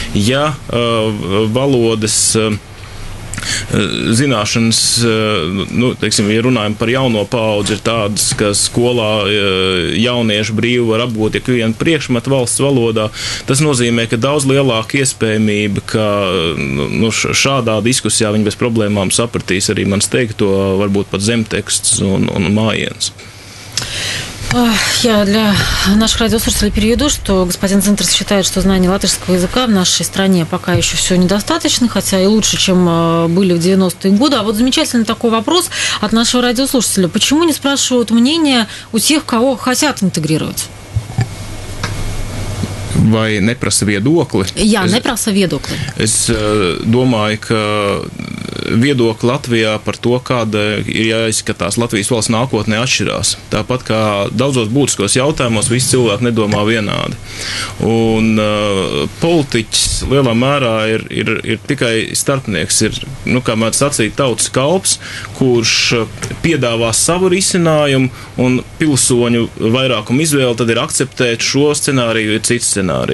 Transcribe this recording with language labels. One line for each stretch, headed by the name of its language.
Latvian: Ja valodas zināšanas, teiksim, ja runājam par jauno paudzi, ir tādas, ka skolā jaunieši brīvi var apgūt ikvienu priekšmetu valsts valodā, tas nozīmē, ka daudz lielāka iespējamība, ka šādā diskusijā viņi bez problēmām sapratīs arī mans teikto, varbūt pat zemteksts un mājiens.
Russian: Я для наших радиослушателей переведу, что господин Дзинтерс считает, что знание латышского языка в нашей стране пока еще все недостаточно, хотя и лучше, чем были в 90-е годы. А вот замечательный такой вопрос от нашего радиослушателя. Почему не спрашивают мнения у тех, кого хотят интегрировать?
Latvian: Vai neprasa viedokli? Jā, neprasa viedokli. Es domāju, ka viedokli Latvijā par to, kāda ir jāizskatās Latvijas valsts nākotnē, atšķirās. Tāpat kā daudzos būtiskos jautājumos visi cilvēki nedomā vienādi. Un politiķis lielā mērā ir tikai starpnieks, ir, kā mēs sacīt, tautas kalps, kurš piedāvā savu risinājumu, un pilsoņu vairākumu izvēle tad ir akceptēt šo scenāriju vai citu scenāriju.